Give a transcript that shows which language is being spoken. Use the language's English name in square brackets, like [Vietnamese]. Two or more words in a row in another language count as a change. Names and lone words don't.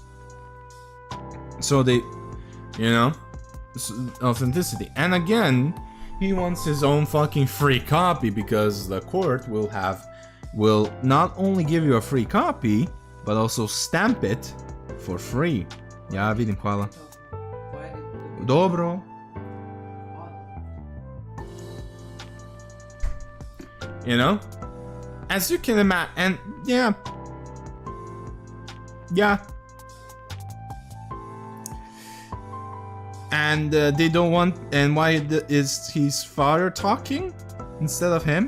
[English] So they, you know, authenticity. And again, he wants his own fucking free copy because the court will not only give you a free copy, but also stamp it for free. [Croatian] Ja, vidim, hvala. Dobro. [English] You know? As you can imagine, and yeah. And they don't want, and why is his father talking instead of him?